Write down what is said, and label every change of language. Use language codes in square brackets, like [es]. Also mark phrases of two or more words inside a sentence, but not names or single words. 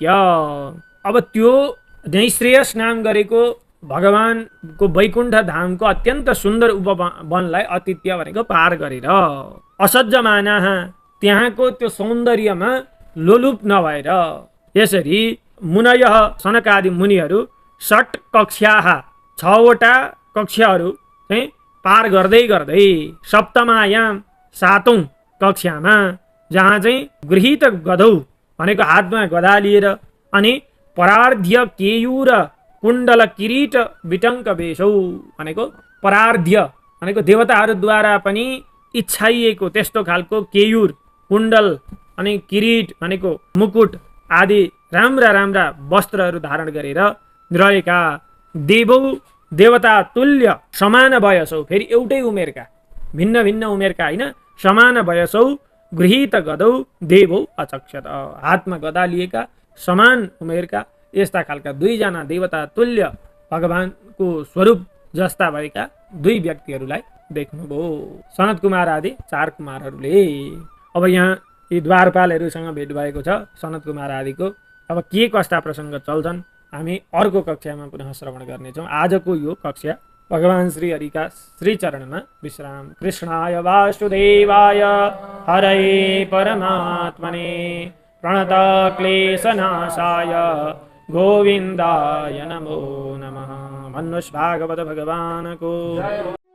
[ne] अब त्यो नैश्रेयस नाम गरेको भगवानको वैकुण्ठ धामको अत्यन्त सुन्दर उपवनलाई अतीत्य भनेको पार गरेर असज्जमानाः त्यहाँको त्यो सौन्दर्यमा लोलुप नभएर यसरी मुनयः सनकादि मुनिहरू [sa] षट् कक्ष्याः [ne] छवटा कक्षाहरू चाहिँ पार गर्दै गर्दै सप्तमायाम सातौं कक्षामा जहाँ चाहिँ [sa] गृहीत गदौ [ne] भनेको हातमा गदा लिएर अनि [sa] परार्ध्य केयूर कुण्डल किरीट विटङ्क वेशौ [ne] भनेको परार्ध्य भनेको देवताहरूद्वारा पनि इच्छाइएको त्यस्तो खालको केयूर कुण्डल अनि किरीट भनेको मुकुट आदि राम्रा राम्रा वस्त्रहरू धारण गरेर रहेका देवौ देवता तुल्य समान वयसौ फेरि एउटै उमेरका भिन्न भिन्न उमेरका होइन [sa] समान वयसौ गृहीत गदौ देवौ अचक्षत [ne] हातमा गदा लिएका समान उमेरका यस्ता खालका दुईजना देवता तुल्य भगवानको स्वरूप जस्ता भएका दुई व्यक्तिहरूलाई देख्नुभयो सनत कुमार आदि चार कुमारहरूले। अब यहाँ यी द्वारपालहरूसँग भेट भएको छ सनत कुमार आदिको। अब के कस्ता प्रसङ्ग चल्छन् हामी अर्को कक्षामा पुनः श्रवण गर्नेछौँ। आजको यो कक्षा भगवान श्री हरिका श्री चरणमा विश्राम। [sa] कृष्णाय वासुदेवाय हरये परमात्मने प्रणत क्लेशनाशाय गोविन्दाय नमो नमः। [ne] भन्नुहोस् भागवत भगवानको